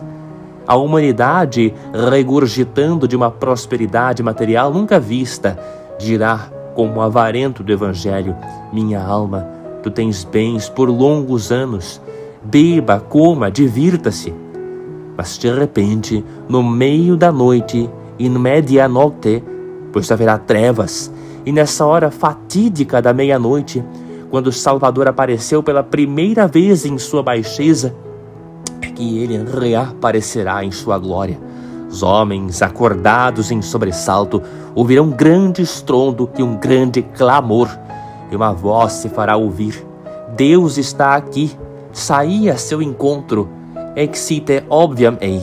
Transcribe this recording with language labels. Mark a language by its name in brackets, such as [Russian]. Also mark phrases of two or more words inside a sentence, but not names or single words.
[Portuguese] A humanidade, regurgitando de uma prosperidade material nunca vista, dirá, como avarento do Evangelho: minha alma, tu tens bens por longos anos. Beba, coma, divirta-se. Mas de repente, no meio da noite, [Latin] in media nocte, [Portuguese] pois haverá trevas, e nessa hora fatídica da meia-noite, quando o Salvador apareceu pela primeira vez em sua baixeza, é que ele reaparecerá em sua glória. Os homens, acordados em sobressalto, ouvirão um grande estrondo e um grande clamor, e uma voz se fará ouvir: Deus está aqui, saí a seu encontro, [Latin] exite obviam ei.